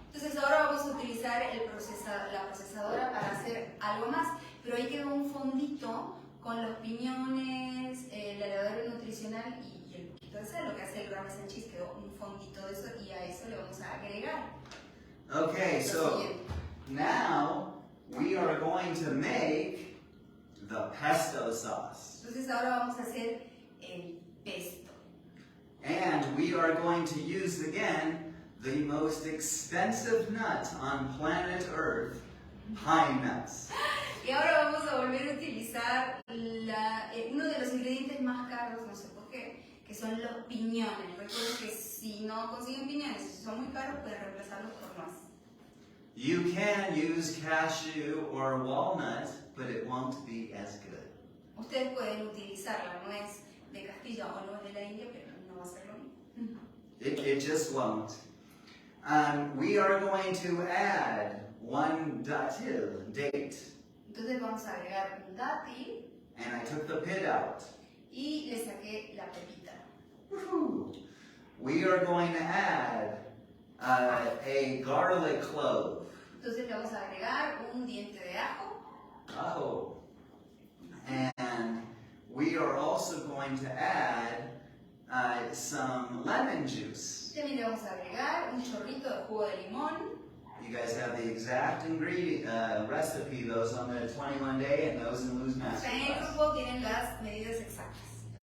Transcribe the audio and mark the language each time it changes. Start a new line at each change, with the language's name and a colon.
Spanish: Entonces ahora vamos a utilizar la procesadora para hacer algo más, pero ahí quedó un fondito con los piñones, la levadura nutricional y el poquito de sal. Lo que hace el parmesan cheese quedó un fondito de eso y a eso le vamos a agregar.
English: Okay, so now we are going to make the pesto sauce.
Spanish: Entonces ahora vamos a hacer el pesto.
English: And we are going to use again the most expensive nut on planet Earth, pine nuts.
Spanish: Y ahora vamos a volver a utilizar uno de los ingredientes más caros, no sé por qué, que son los piñones. Recuerden que si no consiguen piñones, si son muy caros, pueden reemplazarlos por nuez.
English: You can use cashew or walnut, but it won't be as good.
Spanish: Ustedes pueden utilizar la nuez de Castilla o nuez de la India, pero no va a ser lo mismo.
English: It just won't. We are going to add 1 datil, date.
Spanish: Entonces vamos a agregar un dátil
English: And I took the pit out.
Spanish: y le saqué la pepita. Woohoo.
English: We are going to add a garlic clove.
Spanish: Entonces le vamos a agregar un diente de ajo. Oh.
English: And we are also going to add some lemon juice.
Spanish: También le vamos a agregar un chorrito de jugo de limón.
English: You guys have the exact ingredient recipe, those on the 21 day and those in Lou's
Spanish: En el
English: masterclass.
Spanish: grupo tienen las medidas exactas.